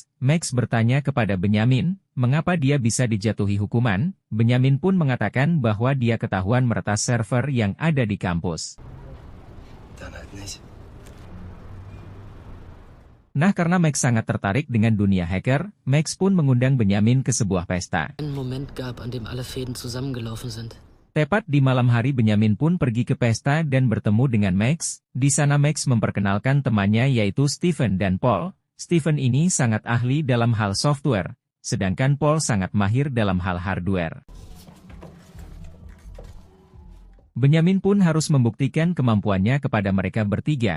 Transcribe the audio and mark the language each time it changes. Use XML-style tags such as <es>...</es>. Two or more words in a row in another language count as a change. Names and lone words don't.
<id>Max bertanya kepada Benyamin, mengapa dia bisa dijatuhi hukuman. Benyamin pun mengatakan bahwa dia ketahuan meretas server yang ada di kampus. Nah, karena Max sangat tertarik dengan dunia hacker, Max pun mengundang Benyamin ke sebuah pesta.</id> <de>Ein Moment gab, an dem alle Fäden zusammengelaufen sind.</de> <id>Tepat di malam hari Benyamin pun pergi ke pesta dan bertemu dengan Max. Di sana Max memperkenalkan temannya yaitu Stephen dan Paul. Stephen ini sangat ahli dalam hal software, sedangkan Paul sangat mahir dalam hal hardware. Benyamin pun harus membuktikan kemampuannya kepada mereka bertiga.</id>